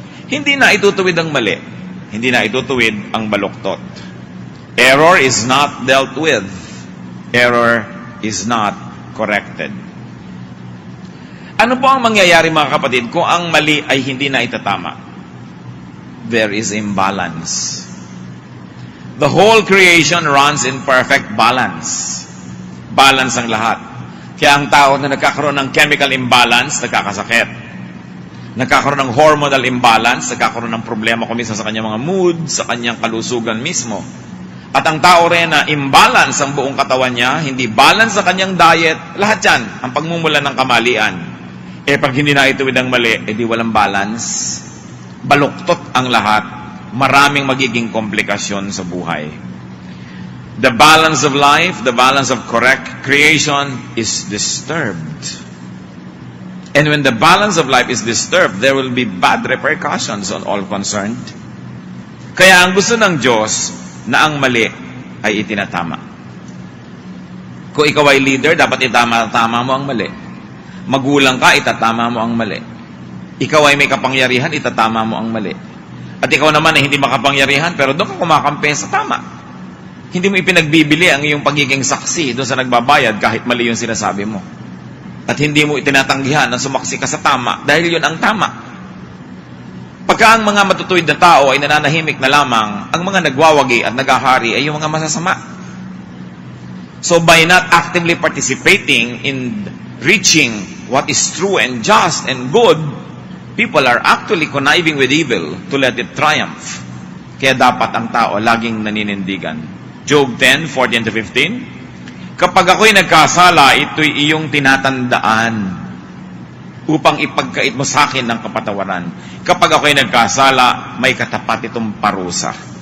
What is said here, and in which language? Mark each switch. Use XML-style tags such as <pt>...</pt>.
<tl>Hindi na itutuwid ang mali. Hindi na itutuwid ang baluktot.</tl> <en>Error is not dealt with. Error is not corrected.</en> <tl>Ano po ang mangyayari mga kapatid kung ang mali ay hindi na itatama?</tl> <en>There is imbalance. The whole creation runs in perfect balance.</en> <tl>Balance ang lahat. Kaya ang tao na nagkakaroon ng chemical imbalance, nagkakasakit. Nagkakaroon ng hormonal imbalance, nagkakaroon ng problema kumisa sa kanyang mga mood, sa kanyang kalusugan mismo. At ang tao rin na imbalance ang buong katawan niya, hindi balance sa kanyang diet, lahat yan, ang pagmumula ng kamalian. Pag hindi na ituwid ang mali, di walang balance. Baluktot ang lahat, maraming magiging komplikasyon sa buhay.</tl> <en>The balance of life, the balance of correct creation is disturbed. And when the balance of life is disturbed, there will be bad repercussions on all concerned.</en> <tl>Kaya ang gusto ng Diyos, na ang mali ay itinatama. Kung ikaw ay leader, dapat itama-tama mo ang mali. Magulang ka, itatama mo ang mali. Ikaw ay may kapangyarihan, itatama mo ang mali. At ikaw naman ay hindi makapangyarihan, pero doon ka kumakampi sa tama. Hindi mo ipinagbibili ang iyong pagiging saksi doon sa nagbabayad kahit mali yung sinasabi mo. At hindi mo itinatanggihan na sumaksi ka sa tama dahil yun ang tama. Pagka ang mga matutuwid na tao ay nananahimik na lamang, ang mga nagwawagi at nagahari ay yung mga masasama.</tl> <en>So by not actively participating in reaching what is true and just and good, people are actually conniving with evil to let it triumph.</en> <tl>Kaya dapat ang tao laging naninindigan. Job 10:14-15, kapag ako'y nagkasala, ito'y iyong tinatandaan upang ipagkait mo sa akin ng kapatawaran. Kapag ako'y nagkasala, may katapat itong parusa.</tl>